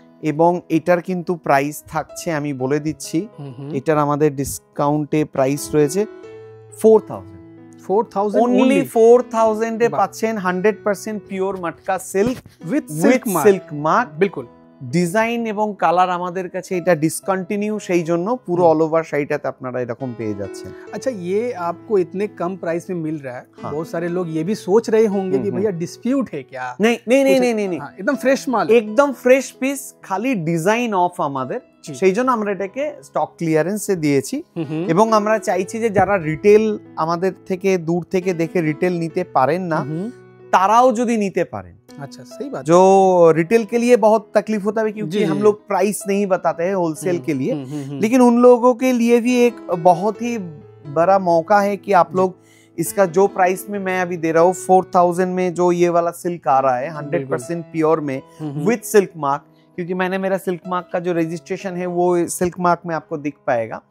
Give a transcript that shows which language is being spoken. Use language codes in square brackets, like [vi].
[bn] এবং এটার কিন্তু প্রাইস থাকছে, আমি বলে দিচ্ছি, এটার আমাদের ডিসকাউন্টে প্রাইস রয়েছে 4,000 [en] only [bn] 4,000 এ বাহ। পাচ্ছেন 100% pure matka silk [en] with [bn] with silk mark. [hi] बिल्कुल [bn] ডিজাইন এবং কালার আমাদের কাছে এটা ডিসকন্টিনিউ, সেই জন্য পুরো অল ওভার শাড়িটাতে আপনারা এরকম পেয়ে যাচ্ছেন। [hi] अच्छा ये आपको इतने कम प्राइस में मिल रहा है। हाँ। बहुत सारे लोग ये भी सोच रहे होंगे कि भैया डिस्प्यूट है क्या। नहीं नहीं नहीं कुछ- नहीं नहीं नहीं हाँ, एकदम फ्रेश माल है। [bn] একদম ফ্রেশ পিস, খালি ডিজাইন অফ আমাদের, জি। সেই জন্য আমরা এটাকে স্টক ক্লিয়ারেন্সে দিয়েছি। हम्म, এবং আমরা চাইছি যে যারা রিটেল আমাদের থেকে দূর থেকে দেখে রিটেল নিতে পারেন না, তারাও যদি নিতে পারেন। [hi] अच्छा सही बात जो रिटेल के लिए बहुत तकलीफ होता है क्योंकि जी, हम जी। लोग प्राइस नहीं बताते हैं होलसेल के लिए, लेकिन लेकिन उन लोगों के लिए भी एक बहुत ही बड़ा मौका है कि आप लोग इसका जो प्राइस में मैं अभी दे रहा हूँ 4,000 में जो ये वाला सिल्क आ रहा है 100% प्योर में विथ सिल्क मार्क, क्योंकि मैंने मेरा सिल्क मार्क का जो रजिस्ट्रेशन है वो सिल्क मार्क में आपको दिख पाएगा,